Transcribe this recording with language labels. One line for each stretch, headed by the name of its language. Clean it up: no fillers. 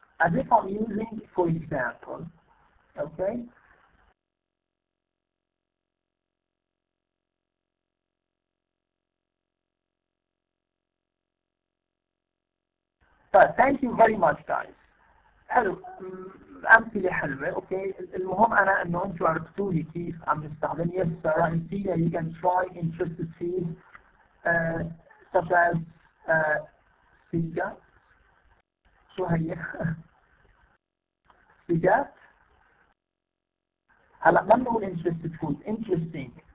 English: As if I'm using, for example. Okay? طيب thank you very much guys.
Arabic: حلو، أمثلة حلوة. أوكي، المهم أنا إنه أنتوا عرفتوا لي كيف عم نستخدم.
English: Yes sir, I see that you can try interested fields such as سيجا.
Arabic: شو هي؟ سيجات. هلا ما بنقول
English: interested food، interesting.